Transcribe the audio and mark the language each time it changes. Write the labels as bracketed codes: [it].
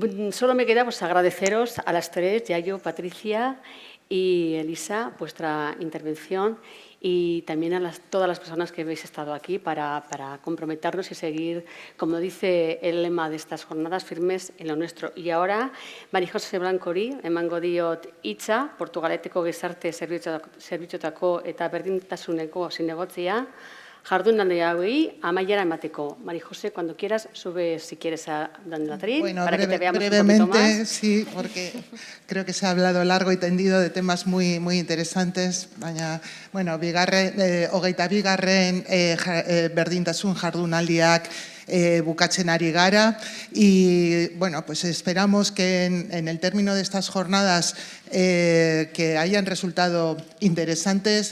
[es] Solo me queda pues agradeceros a las tres, Yayo, Patricia y Elisa, vuestra intervención, y también a todas las personas que habéis estado aquí para comprometernos y seguir, como dice el lema de estas jornadas, firmes en lo nuestro. Y ahora, [eu] María José Blancori, emango diot hitza, Portugaleteko gizarte zerbitzuetako eta berdintasuneko zinegotzia, jardunaldia hauei amaiera emateko. [es] María José, cuando quieras, sube si quieres a donde atril, bueno, para que te veamos brevemente, un poquito más. Sí, porque creo que se ha hablado largo y tendido de temas muy, muy interesantes. [eu] Baina, bueno, hogeita bigarren berdintasun jardunaldiak bukatzen ari gara, [es] y bueno, pues esperamos que en el término de estas jornadas que hayan resultado interesantes.